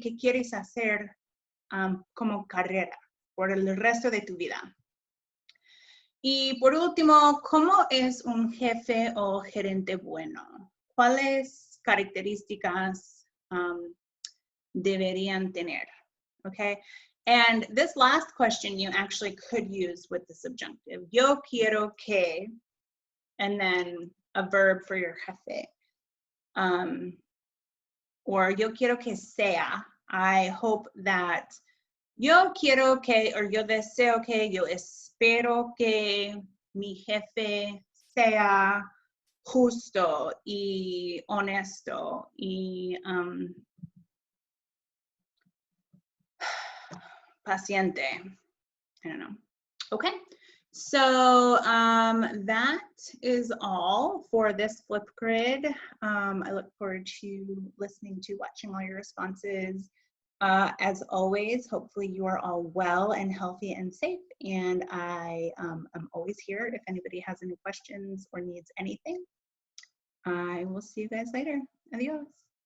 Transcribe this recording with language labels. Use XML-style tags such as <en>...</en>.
<es>¿Qué quieres hacer como carrera por el resto de tu vida? Y por último, ¿cómo es un jefe o gerente bueno? ¿Cuáles características deberían tener?</es> <en>Okay, and this last question you actually could use with the subjunctive.</en> <es>Yo quiero que,</es> <en>and then a verb for your jefe. Or</en> <es>yo quiero que sea.</es> <en>I hope that.</en> <es>Yo quiero que, or yo deseo que, yo espero que mi jefe sea justo y honesto y paciente.</es> <en>I don't know. Okay, so that is all for this Flipgrid. I look forward to listening to, watching all your responses. As always, hopefully you are all well and healthy and safe, and I am always here if anybody has any questions or needs anything. I will see you guys later. Adios.</en>